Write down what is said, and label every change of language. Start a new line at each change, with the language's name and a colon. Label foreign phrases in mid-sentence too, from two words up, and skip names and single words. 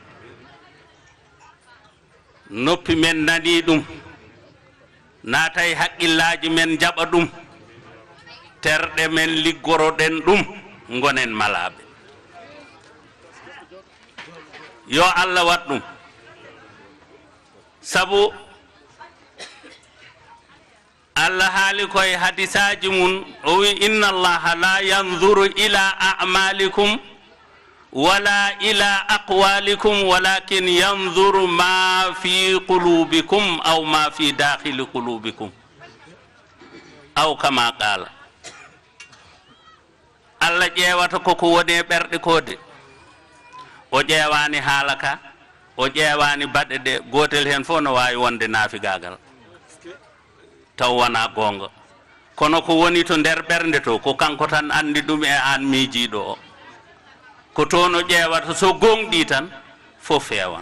Fula: noppi men nani ɗum naatay haqqillaji men jaɓa ɗum terɗe men liggoroɗen ɗum gonen malaɓe yo Allah wat ɗum sabu Allah haali koye hadisaji mum o wi
Arabic: إن الله لا ينظر إلى أعمالكم ولا إلى أقوالكم ولكن ينظر ما في قلوبكم أو ما في داخل قلوبكم أو كما قال
Fula: Allah ƴeewata koko woni e ɓerɗe kode o ƴeewani haala ka o ƴeewani baɗɗe ɗe gotel hen fof no wawi wonde naafigagal taw wona gonga kono ko woni to nder ɓernde to ko kanko tan andi ɗum e an miijiɗo o ko toon o ƴeewata so gonɗi tan fof feewan